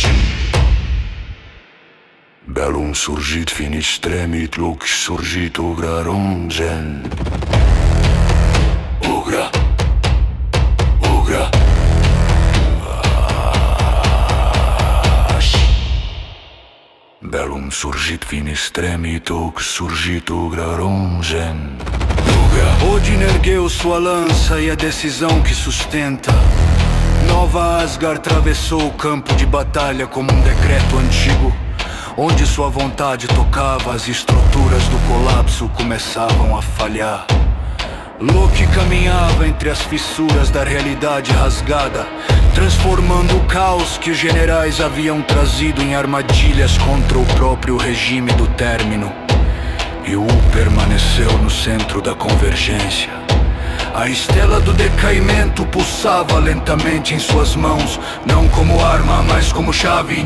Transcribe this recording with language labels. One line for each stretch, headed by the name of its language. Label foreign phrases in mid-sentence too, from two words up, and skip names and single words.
Latin: Bellum surgit finis tremit, lux surgit ugrarum gen. Ogra, ogra. Bellum surgit finis tremit, lux surgit ugrarum gen.
Portuguese: Odin ergueu sua lança e a decisão que sustenta. Nova Asgard atravessou o campo de batalha como um decreto antigo. Onde sua vontade tocava, as estruturas do colapso começavam a falhar. Loki caminhava entre as fissuras da realidade rasgada, transformando o caos que os generais haviam trazido em armadilhas contra o próprio regime do término. E U permaneceu no centro da convergência. A estela do decaimento pulsava lentamente em suas mãos, não como arma, mas como chave.